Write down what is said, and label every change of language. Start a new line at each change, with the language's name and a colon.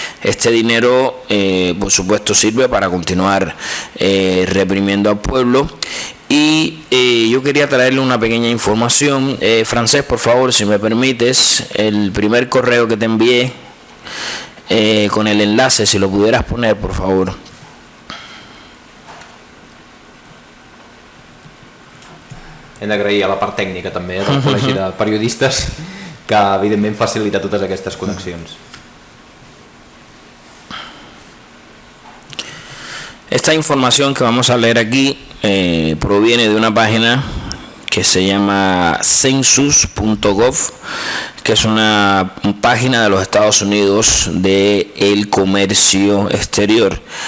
Spanish: Este dinero, por supuesto, sirve para continuar reprimiendo al pueblo. Y yo quería traerle una pequeña información. Francés, por favor, si me permites, el primer correo que te envié con el enlace, si lo pudieras poner, por favor.
Catalan: Hem d'agrair a la part tècnica també del Col·legi de Periodistes, que evidentment facilita totes aquestes connexions.
Spanish: Esta información que vamos a leer aquí proviene de una página que se llama census.gov, que es una página de los Estados Unidos de el comercio exterior.